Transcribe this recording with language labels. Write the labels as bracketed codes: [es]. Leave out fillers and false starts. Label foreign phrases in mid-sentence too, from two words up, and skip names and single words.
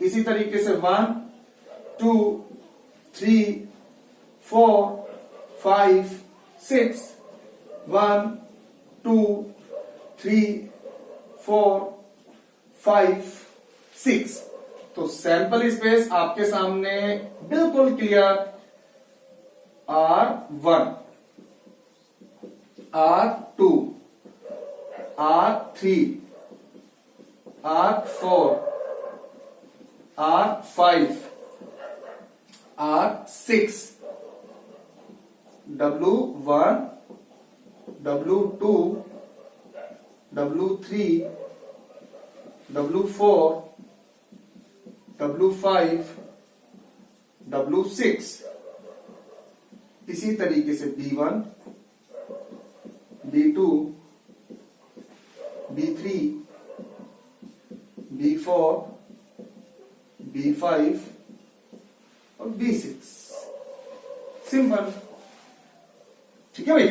[hi] इसी तरीके से 1 2 3 4 5 6, 1 2 3 4 5 6। तो [en] sample space [hi] आपके सामने बिल्कुल क्लियर, R1 R2 R3 R4 R5 R6 W1 W2 W3 W4 W5 W6। इसी तरीके से B1 B2 B3 B4 B5 और B6। सिंपल। ठीक है भाई।